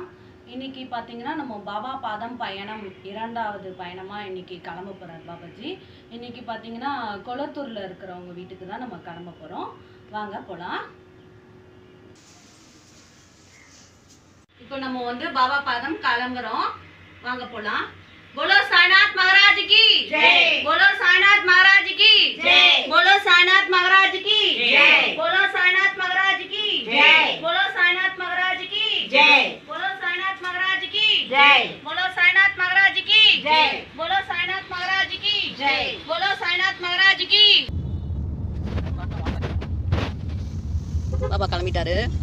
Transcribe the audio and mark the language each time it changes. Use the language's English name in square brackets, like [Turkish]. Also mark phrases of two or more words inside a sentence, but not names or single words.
[Tamil] இன்னைக்கு பார்த்தீங்கன்னா நம்ம பாபா பாதம் பயணம் 2வது பயணமாக இன்னைக்கு கிளம்ப போகிறார் பாபாஜி. இன்னைக்கு பார்த்தீங்கன்னா கொளத்தூரில் இருக்கிறவங்க வீட்டுக்கு தான் நம்ம கிளம்ப போகிறோம். வாங்க போகலாம். இப்போ நம்ம வந்து பாபா பாதம் கிளம்புறோம். வாங்க போகலாம். [Hindi] बोलो साईनाथ महाराज की जय। बोलो साईनाथ महाराज की जय। बोलो साईनाथ महाराज की जय। बोलो साईनाथ महाराज की जय। बोलो साईनाथ महाराज की जय। बोलो साईनाथ महाराज की जय। बोलो साईनाथ महाराज की जय। बोलो साईनाथ महाराज की जय। बोलो साईनाथ महाराज की। बाबा கிளம்பிட்டாரு.